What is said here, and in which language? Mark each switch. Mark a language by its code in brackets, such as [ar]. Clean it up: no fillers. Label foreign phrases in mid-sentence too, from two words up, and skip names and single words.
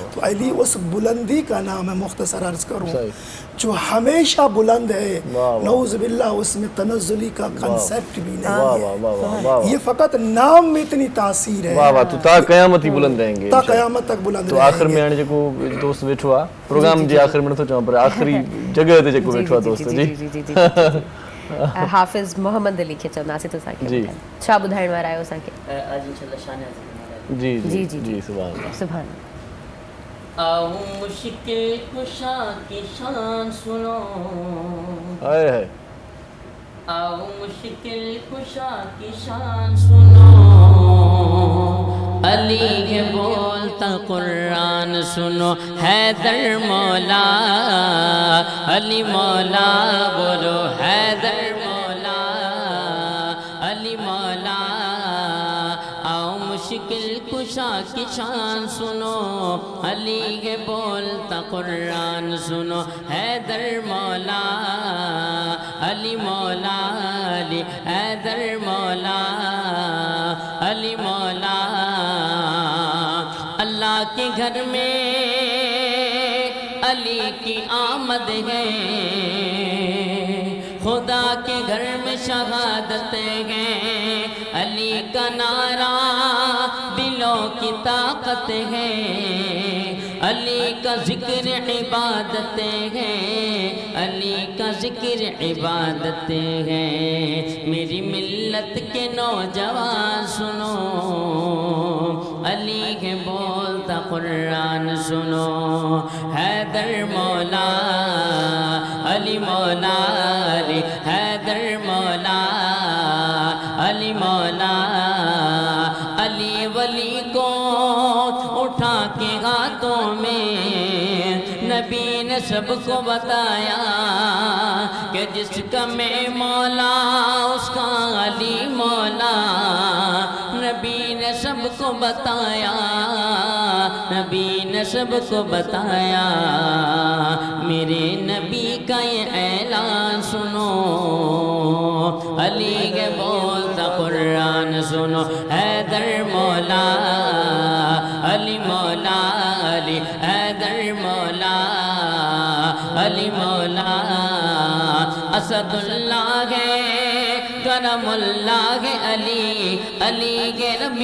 [ur] تو علی اس بلندی کا نام ہے، مختصر عرض کروں، جو ہمیشہ بلند ہے, [ar] نعوذ بالله [ur] اس میں تنزلی کا کانسیپٹ بھی نہیں ہے، یہ فقط نام میں اتنی تاثیر ہے. واہ واہ، تو تا قیامت ہی بلند رہیں گے, تا قیامت تک بلند. [sd] तो आखिर में हाणे जेको दोस्त वेठो आहे प्रोग्राम जे आखिर में नथो चवां पर आखिरी जगह ते जेको वेठो आहे दोस्त जी हाफ़िज़ मोहम्मद अली खे चवंदासीं त असांखे छा ॿुधाइण वारा आहियो असांखे? [ur] آج انشاءاللہ شان جی جی جی [ar] سبحان الله [ur] سبحان. آؤ مشکل کشا کی شان سنو, ہائے ہائے, آؤ مشکل کشا کی شان سنو، علی کے بولتا قرآن سنو، حیدر مولا علی مولا، بولو حیدر مولا علی مولا. آؤ مشکل کشا کی شان سنو، علی کے بولتا قرآن سنو, حیدر مولا علی مولا علی، حیدر مولا علی مولا. اللہ کے گھر میں علی کی آمد ہے، خدا کے گھر میں شہادت ہے، علی کا نعرہ دلوں کی طاقت ہے، علی کا ذکر عبادت ہے، علی کا ذکر عبادت ہے. میری ملت کے نوجوان سنو، علی کے بولتا قرآن سنو, حیدر مولا علی مولا علی، حیدر مولا علی مولا. علی ولی کو اٹھا کے ہاتھوں میں نبی نے سب کو بتایا کہ جس کا میں مولا اس کا علی مولا. نبی نے سب کو بتایا، نبی نے سب کو بتایا، میرے نبی کا یہ اعلان سنو, علی کے بولتا قرآن سنو حیدر مولا علی مولا علی حیدر مولا علی مولا اسد اللہ ہے کرم اللہ علی علی کے رب